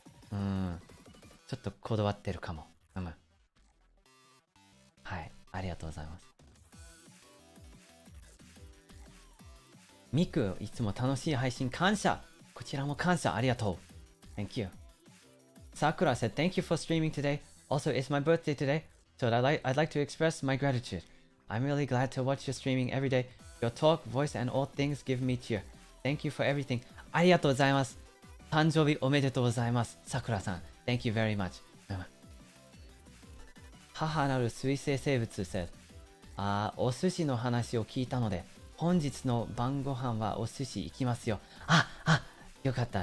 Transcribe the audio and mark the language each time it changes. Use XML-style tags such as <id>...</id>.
<ja>ちょっとこだわってるかも。はい、ありがとうございます。ミク、いつも楽しい配信感謝。こちらも感謝ありがとう。</ja> <en>Thank you. Sakura said, thank you for streaming today. Also, it's my birthday today, so I'd like to express my gratitude. I'm really glad to watch your streaming every day. Your talk, voice, and all things give me cheer. Thank you for everything.</en> <ja>ありがとうございます。誕生日おめでとうございます。</ja> <en>Sakura さん。Thank you very much.</en> <ja>母なる水生生物 said, お寿司の話を聞いたので、本日の晩ご飯はお寿司行きますよ。よかった。</ja>